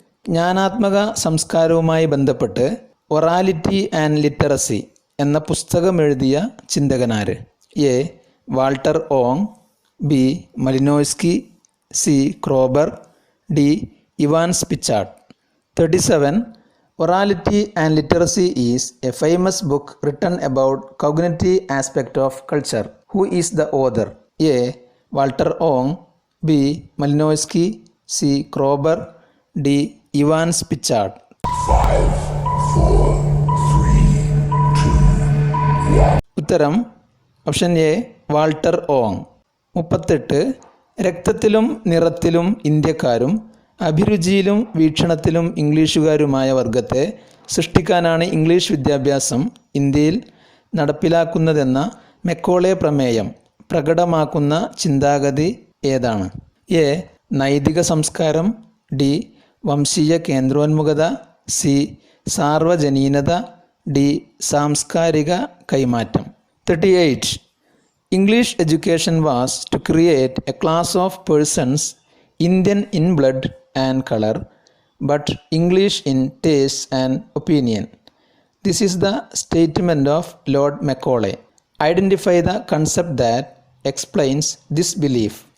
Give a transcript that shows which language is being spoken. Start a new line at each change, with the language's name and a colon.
Malayalam: ജ്ഞാനാത്മക സംസ്കാരവുമായി ബന്ധപ്പെട്ട് ഒറാലിറ്റി and literacy എന്ന പുസ്തകം എഴുതിയ ചിന്തകനാര്? A Walter Aung, B മലിനോയ്സ്കി, C Kroeber, D Ivan സ്പിച്ചാർഡ്. 37.
English: Orality and Literacy is a famous book written about cognitive aspect of culture. Who is the author? A. Walter Ong, B. Malinowski, C. Kroeber, D. Ivan Spicard. 5, 4, 3, 2, 1.
Malayalam: ഉത്തരം option A Walter Aung. 38. രക്തത്തിലും നിറത്തിലും ഇന്ത്യക്കാരും അഭിരുചിയിലും വീക്ഷണത്തിലും ഇംഗ്ലീഷുകാരുമായ വർഗത്തെ സൃഷ്ടിക്കാനാണ് English വിദ്യാഭ്യാസം ഇന്ത്യയിൽ നടപ്പിലാക്കുന്നതെന്ന Macaulay പ്രമേയം പ്രകടമാക്കുന്ന ചിന്താഗതി ഏതാണ്? A നൈതിക സംസ്കാരം, ഡി വംശീയ കേന്ദ്രോന്മുഖത, സി സാർവജനീനത, ഡി സാംസ്കാരിക കൈമാറ്റം. 38.
English: English education was to create a class of persons Indian in blood and color, but English in taste and opinion. This is the statement of Lord Macaulay. Identify the concept that explains this belief.